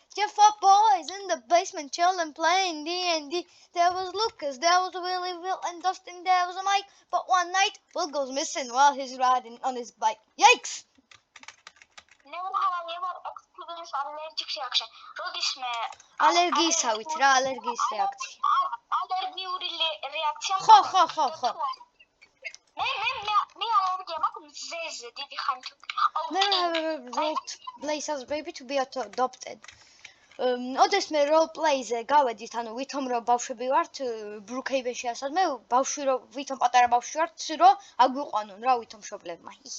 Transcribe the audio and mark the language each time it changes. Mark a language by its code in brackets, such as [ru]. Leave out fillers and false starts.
[en] Just 4 boys in the basement chilling playing D&D. There was Lucas, there was Willie, Will and Dustin, there was Mike. But one night, Will goes missing while he's riding on his bike. Yikes! Never have I ever experienced allergic reaction. [ka] როდის მე ალერგიისავით რა, ალერგიის რეაქცია. ალერგიული რეაქცია. ხო. მე ალერგია მაქვს მზეზე დიდი ხანი თუ. [en] Never have ever roleplayed as baby to be adopted. [ka] ოდეს მე roleplay-ზე გავედით, ანუ ვითომ რომ ბავშვები ვართ Brookhaven-ში ასად მე ბავშვი რომ ვითომ პატარა ბავშვი ვართ, რომ აგვიყვანონ რა ვითომ მშობლებმა.